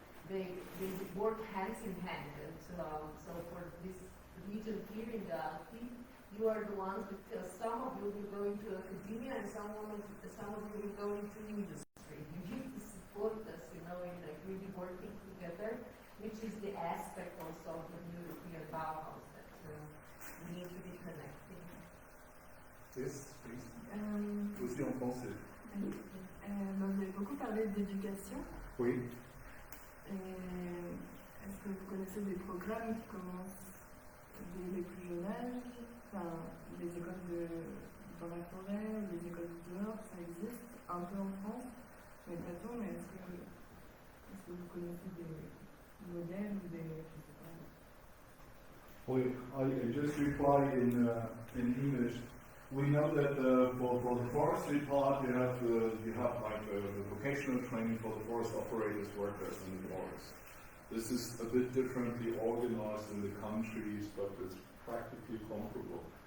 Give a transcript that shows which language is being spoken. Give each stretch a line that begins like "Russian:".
English: They work hands in hand. And so for this region here in the Alps, you are the ones, because some of you will go into academia and some of you will go into industry. You need to support us, you know, in like really working together, which is the aspect also of the new European Bauhaus that we need to be connected. Yes, please.
French: Aussi en français. Vous avez beaucoup parlé d'éducation. Oui. Est-ce que vous connaissez des programmes qui commencent dès les plus jeunes âges? Enfin, les écoles dans la forêt, les écoles du dehors, ça existe un peu en France, mais pas tout. Mais est-ce que vous connaissez des modèles ou des... Je sais pas. Oui,
English: I just reply in English. We know that for the forestry part, you have like the vocational training for the forest operators, workers in the forest. This is a bit differently organized in the countries, but it's practically comparable.